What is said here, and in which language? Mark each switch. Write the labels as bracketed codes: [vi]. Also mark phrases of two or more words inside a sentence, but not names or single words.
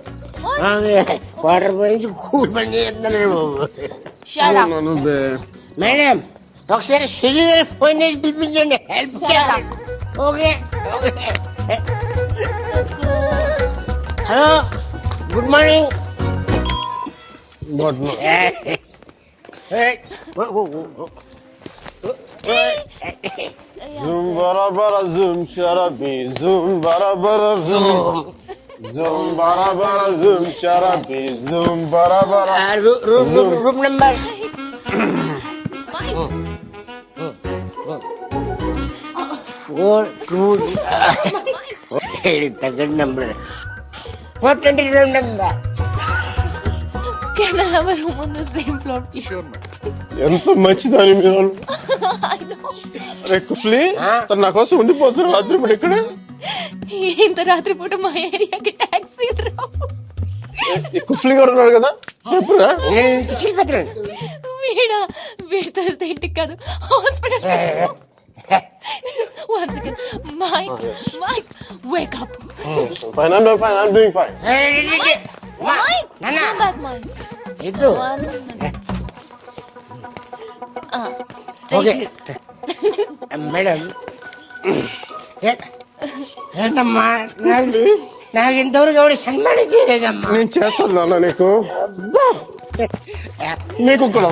[te] వాటర్ పోయించి కూల్ పని చేస్తున్నాడు. మేడం, ఒకసారి సుధీర్ గారి ఫోన్ చేసి పిలిపించండి, హెల్ప్ చేయాలి. [en] Okay. Hello, good morning. [hi] ज़ूम बरा बरा ज़ूम शराबी ज़ूम बरा बरा ज़ूम ज़ूम बरा बरा ज़ूम शराबी ज़ूम बरा बरा [en] room number 4 తగ్గ number 420 room number. Can I have a room on the same floor, please? Sure, [te] ఎంత మంచిదని మీరు. అరే కుఫ్లీ, తను నా కోసం ఉండిపోతున్నారు రాత్రి పూట ఇక్కడ. ఇంత రాత్రి పూట మా ఏరియాకి టాక్సీ రావు. కుఫ్లీ గారు ఉన్నాడు కదా, చెప్పురా. వీడితో వెళ్తే ఇంటికి కాదు, హాస్పిటల్. [en] Once again, Mike, wake up. Fine, I'm doing fine. Mike, come back, Mike. [te] ఇద్దరు ఓకే. మేడం, ఏంటమ్మా, నాకు ఇంతవరకు ఎవరు సన్మానం చేయలేదమ్మా. నేను చేస్తాను నాన్న నీకు. నీకు కూడా